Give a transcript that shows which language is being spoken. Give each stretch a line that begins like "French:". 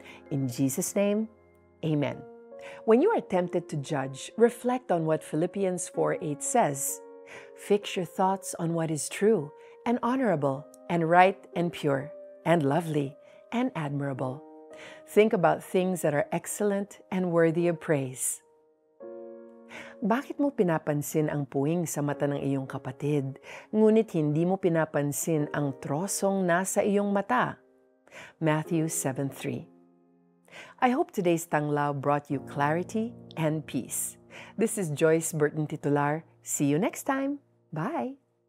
English: In Jesus' name, amen. When you are tempted to judge, reflect on what Philippians 4:8 says. Fix your thoughts on what is true and honorable and right and pure and lovely and admirable. Think about things that are excellent and worthy of praise.
Filipino: Bakit mo pinapansin ang puwing sa mata ng iyong kapatid, ngunit hindi mo pinapansin ang trosong nasa iyong mata?
English: Matthew 7:3. I hope today's Tanglao brought you clarity and peace. This is Joyce Burton Titular. See you next time. Bye!